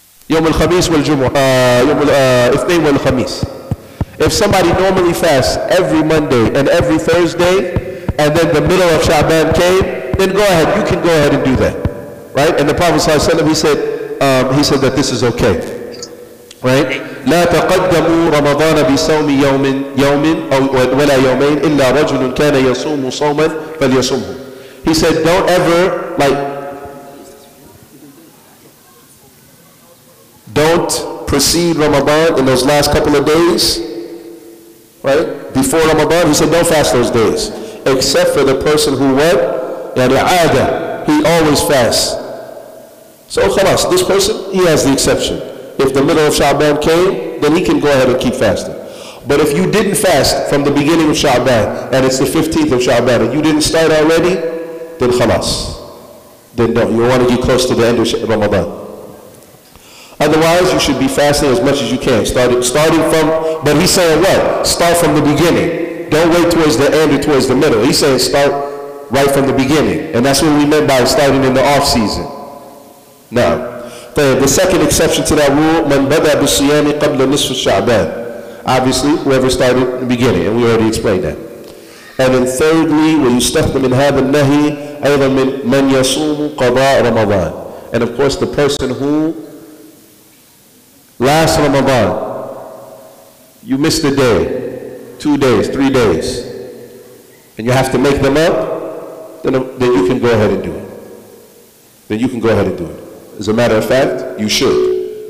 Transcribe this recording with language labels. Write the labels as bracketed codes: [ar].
[ar] يوم الخميس والجمعة يوم الاثنين والخميس. [en] If somebody normally fasts every Monday and every Thursday, and then the middle of Sha'ban came, then go ahead, you can go ahead and do that, right? And the Prophet ﷺ, he said that this is okay, right? [ar] لا تقدموا رمضان بصوم يوم أو ولا يومين إلا رجل كان يصوم صوما فليصومه. [en] He said, don't ever don't precede Ramadan in those last couple of days, right? Before Ramadan, he said, don't fast those days, except for the person who what? [ar] يعني عادة, [en] he always fasts. So khalas, this person, he has the exception. If the middle of Sha'ban came, then he can go ahead and keep fasting. But if you didn't fast from the beginning of Sha'ban, and it's the 15th of Sha'ban, and you didn't start already, then khalas. Then don't. You want to get close to the end of Ramadan. Otherwise, you should be fasting as much as you can. Starting from, but he's saying what? Start from the beginning. Don't wait towards the end or towards the middle. He's saying start right from the beginning. And that's what we meant by starting in the off season. Now, the second exception to that rule, [ar] من بدأ بالصيام قبل نصف الشعبان. [en] Obviously, whoever started in the beginning, and we already explained that. And then thirdly, [ar] ويستخدم من هذا النهي أيضا من يصوم قضاء رمضان. [en] And of course, the person who last Ramadan, you missed a day, 2 days, 3 days, and you have to make them up, then you can go ahead and do it. Then you can go ahead and do it. As a matter of fact, you should.